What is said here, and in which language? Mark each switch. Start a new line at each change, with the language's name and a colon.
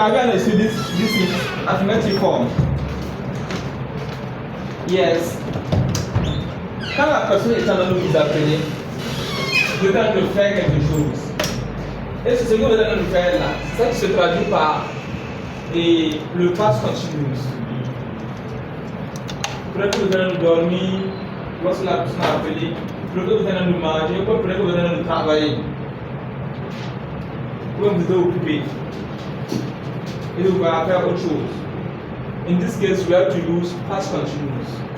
English: Have you understood this is affirmative form? Yes.
French: Quand la personne est en train de vous appeler, vous êtes en train de faire quelque chose. Et ce que vous êtes en train de faire là, c'est ça qui se traduit par le passe continuous. Peut-être que vous êtes en train de dormir, lorsque la personne a appelé, peut-être que vous êtes en train de manger, peut-être que vous êtes en train de travailler. Ou vous êtes occupé. Et vous allez faire autre chose.
English: In this case, we have to use past continuous.